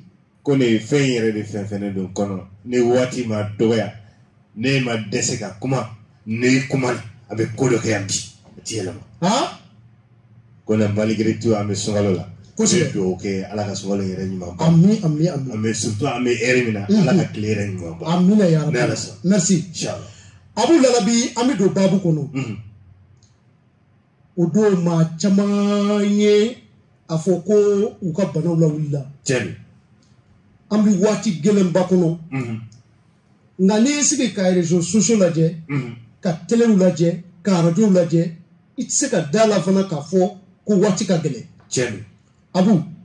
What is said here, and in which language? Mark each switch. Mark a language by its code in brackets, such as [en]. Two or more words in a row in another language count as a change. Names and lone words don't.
[bm] ko ne ye fɛn yɛrɛ de fɛn fɛn ne don kɔnɔ ne waati ma dɔgɔya ne ma dɛsɛ ka kuma ne kuma a bɛ ko dɔ kɛ yan bi a ti yɛlɛma ko na [fr] malgré tout [bm] an bɛ sunkalo la kosɛbɛ dugawu kɛ ala ka sunkalo yɛrɛ ɲuman ba [ar] ami [bm] an bɛ surtout an bɛ heure min na ala ka tile yɛrɛ ɲuman ba [ar] amina ya rabbi merci inchallah [bm] Abu Lalabi an bɛ don baabu kɔnɔ o don maa caman ye a fɔ ko u ka banaw lawulila an bɛ waati gɛlɛnba kɔnɔ nka n'i y'i sigi ka [fr] réseaux sociaux [bm] lajɛ ka telew lajɛ ka radiow lajɛ i tɛ se ka da la fana k'a fɔ ko waati ka gɛlɛn Abu